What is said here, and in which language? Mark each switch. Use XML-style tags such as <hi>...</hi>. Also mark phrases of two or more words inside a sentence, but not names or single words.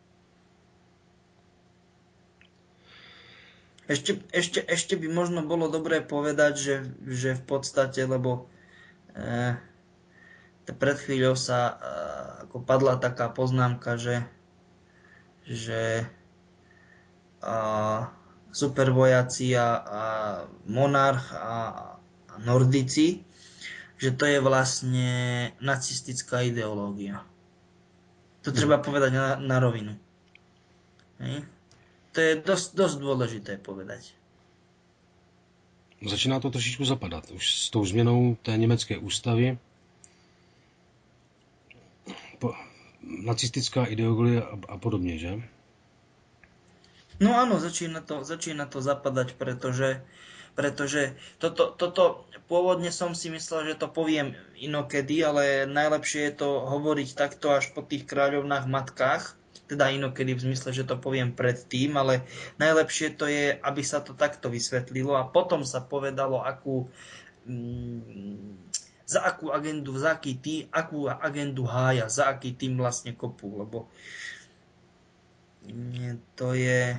<sk>Ešte by možno bolo dobré povedať, že v podstate, lebo pred chvíľou sa ako padla taká poznámka, že supervojaci a monarch a nordici, že to je vlastne nacistická ideológia. To treba povedať na rovinu. Hej? To je dosť dôležité povedať.</sk> <cs>Začíná to trošičku zapadat. Už s tou změnou té německé ústavy nacistická ideologie a podobně, že?</cs> <sk>No áno, začína to zapadať, pretože toto pôvodne som si myslel, že to poviem inokedy, ale najlepšie je to hovoriť takto až po tých kráľovnách matkách, teda inokedy v zmysle, že to poviem predtým, ale najlepšie to je, aby sa to takto vysvetlilo a potom sa povedalo, za akú agendu hája, za aký tým vlastne kopú, lebo to je...</sk>